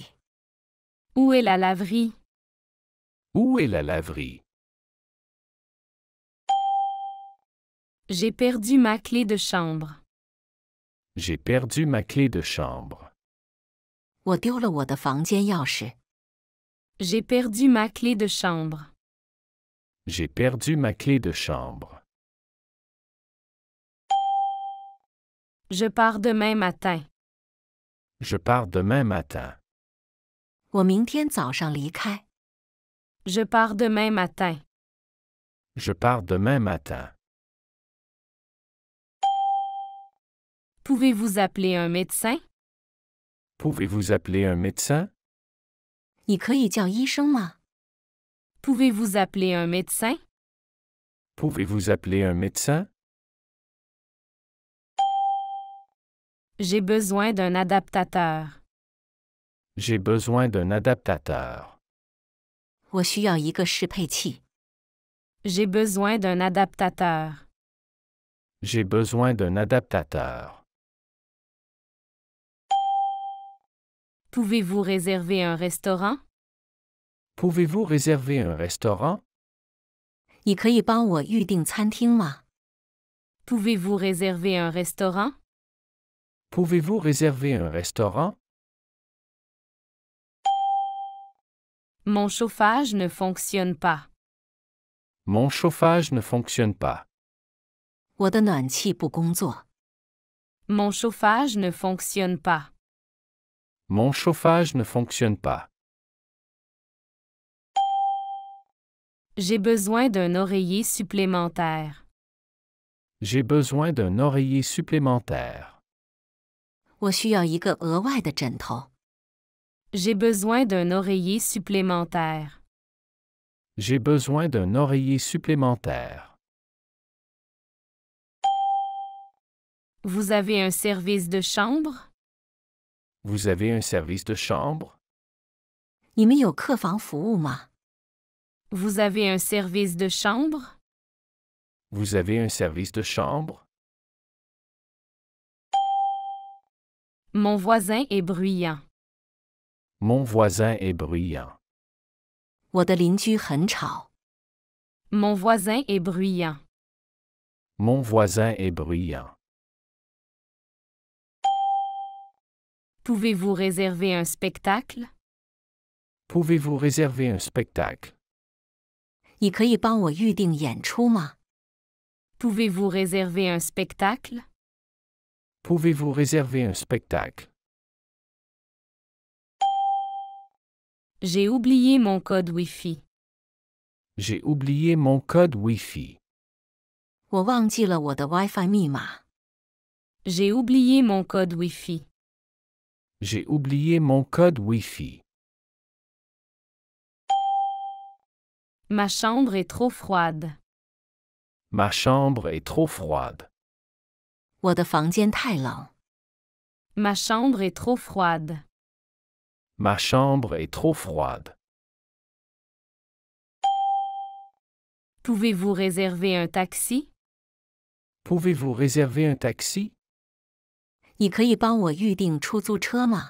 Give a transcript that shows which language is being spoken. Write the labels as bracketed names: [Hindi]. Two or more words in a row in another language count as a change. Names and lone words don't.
[French] Où est la laverie? Où est la laverie? J'ai perdu ma clé de chambre. J'ai perdu ma clé de chambre. [Chinese] 我丢了我的房间钥匙。 [French] J'ai perdu ma clé de chambre. J'ai perdu ma clé de chambre. Je pars demain matin. Je pars demain matin. [Chinese] 我明天早上离开。 [French] Je pars demain matin. Je pars demain matin. Pouvez-vous appeler un médecin? Pouvez-vous appeler un médecin? [Chinese] 你可以叫医生吗？ [French] Pouvez-vous appeler un médecin? Pouvez-vous appeler un médecin? J'ai besoin d'un adaptateur. J'ai besoin d'un adaptateur. [Chinese] 我需要一个适配器。 [French] J'ai besoin d'un adaptateur. J'ai besoin d'un adaptateur. Pouvez-vous réserver un restaurant? Pouvez-vous réserver un restaurant? [Chinese] 你可以帮我预订餐厅吗？ [French] Pouvez-vous réserver un restaurant? Pouvez-vous réserver un restaurant? Mon chauffage ne fonctionne pas. Mon chauffage ne fonctionne pas. [Chinese] 我的暖气不工作。 [French] Mon chauffage ne fonctionne pas. Mon chauffage ne fonctionne pas. J'ai besoin d'un oreiller supplémentaire. J'ai besoin d'un oreiller supplémentaire. [Chinese] 我需要一个额外的枕头。 [French] J'ai besoin d'un oreiller supplémentaire. J'ai besoin d'un oreiller supplémentaire. Vous avez un service de chambre? Vous avez un service de chambre? [Chinese] 你们有客房服务吗？ [French] Vous avez un service de chambre? Vous avez un service de chambre? Mon voisin est bruyant. Mon voisin est bruyant. [Chinese] 我的邻居很吵。 [French] Mon voisin est bruyant. Mon voisin est bruyant. Pouvez-vous réserver un spectacle? Pouvez-vous réserver un spectacle? [Chinese] 你可以帮我预订演出吗？ [French] Pouvez-vous réserver un spectacle? Pouvez-vous réserver un spectacle? J'ai oublié mon code Wi-Fi. J'ai oublié mon code Wi-Fi. [Chinese] 我忘记了我的 WiFi 密码。 [French] J'ai oublié mon code Wi-Fi. J'ai oublié mon code Wi-Fi. Ma chambre est trop froide. Ma chambre est trop froide. [Chinese] 我的房间太冷。 [French] Ma chambre est trop froide. Ma chambre est trop froide. Pouvez-vous réserver un taxi? Pouvez-vous réserver un taxi? [Chinese] 你可以帮我预订出租车吗？